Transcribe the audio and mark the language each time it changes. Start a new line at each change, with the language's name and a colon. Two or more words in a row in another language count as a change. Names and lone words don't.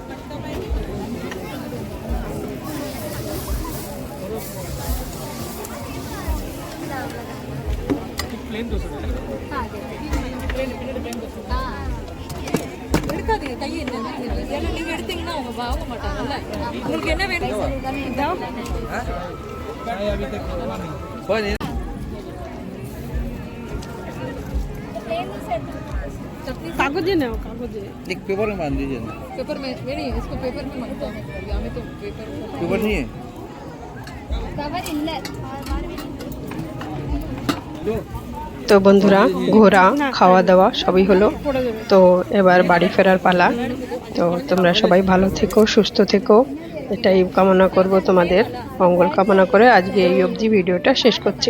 Tamil: எடுக்காதீங்க கையை ஏன்னா நீங்க எடுத்தீங்கன்னா அவங்க வாங்க மாட்டாங்கல்ல. உங்களுக்கு என்ன வேணும்?
Hindi: कागजे ना कागजे एक पेपर में बांध दीजिए ना। पेपर में नहीं, इसको पेपर में मांगता है। हमें तो पेपर पेपर नहीं है।
Tamil: கவர் இல்லை.
Bangla: তো বন্ধুরা ঘোরা খাওয়া দাওয়া সবই হলো। তো এবার বাড়ি ফেরার পালা। তো তোমরা সবাই ভালো থেকো, সুস্থ থেকো, এটাই কামনা করব, তোমাদের মঙ্গল কামনা করে আজকে এই অবধি ভিডিওটা শেষ করছি।